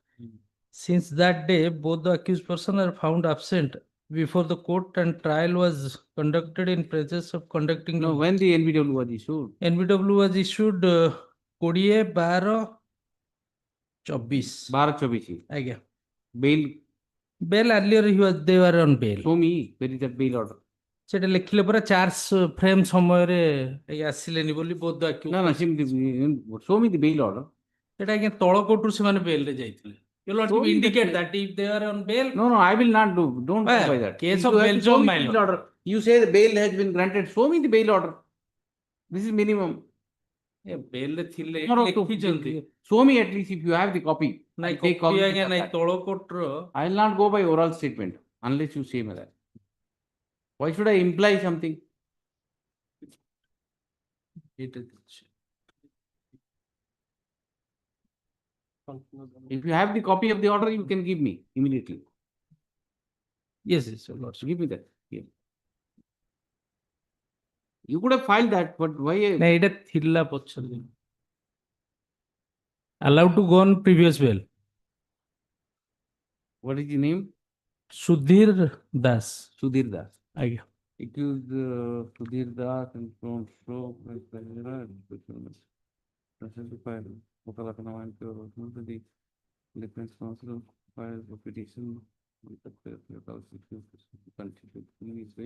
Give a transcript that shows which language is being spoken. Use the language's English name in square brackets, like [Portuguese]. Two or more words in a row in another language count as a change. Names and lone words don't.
[English] Since that day, both the accused person are found absent before the court and trial was conducted in presence of conducting. No, when the NBW was issued? NBW was issued 20/12/24. 12/24. Again. Bail. Bail earlier they were on bail. Show me where is that bail order. [Odia] ସେଟା ଲେଖିଲେ ପରା [English] charge frame [Odia] ସମୟରେ ଆସିଲେନି ବୋଲି ବୋଧ [English] No, no, show me the bail order. [Odia] ସେଟା ଆଜ୍ଞା ତଳ କୋର୍ଟରୁ ସେମାନେ ବେଲରେ ଯାଇଥିଲେ. [English] You Show lordship me indicate that- that if they are on bail. No, no, I will not do. Don't go by that. Case You of have to bail show job, me my bail lord. order. You say the bail has been granted. Show me the bail order. This is minimum. [Odia] ବେଲରେ ଥିଲେ [English] No, no, [Odia] ଲେଖିଛନ୍ତି. [English] show me at least if you have the copy. [Odia] ନାଇଁ [English] I'll take [Odia] କପି [English] copy [Odia] ଆଜ୍ଞା [English] of [Odia] ନାଇଁ [English] that. [Odia] ତଳ କୋର୍ଟର. [English] I will not go by oral statement unless you say me that. Why should I imply something? If you have the copy of the order, you can give me immediately. Yes, yes, your lordship. Give me that. Here. You could have filed that, but why? [Odia] ନାଇଁ ଏଇଟା ଥିଲା ପଛରେ. [English] Allowed to go on previous bail. What is the name? Sudhir Das. Sudhir Das. [Odia] ଆଜ୍ଞା. [English] Accused Sudhir Das and so on so the defense counsel filed a petition with the previous way.